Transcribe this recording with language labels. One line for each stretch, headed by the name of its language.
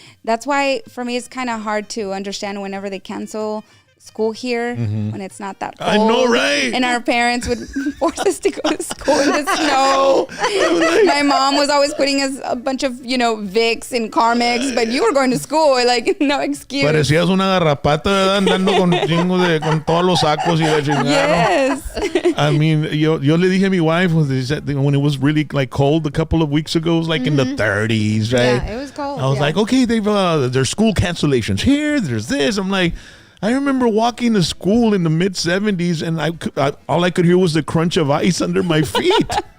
English: That's why for me it's kind of hard to understand whenever they cancel school here when it's not that cold. I know, right? And our parents would force us to go to school in the snow. My mom was always putting us a bunch of, Vicks and Carmex, but you were going to school, no excuse.
Spanish: Parecías una garrapata, ¿verdad? Andando con todos los sacos y la chingada.
English: Yes. I mean,
Spanish: yo le dije a mi
English: wife when it was really cold a couple of weeks ago, it was in the 30s, right? Yeah, it was cold. I was like, okay, there's school cancellations here. There's this. I'm like, I remember walking to school in the mid 70s, and all I could hear was the crunch of ice under my feet.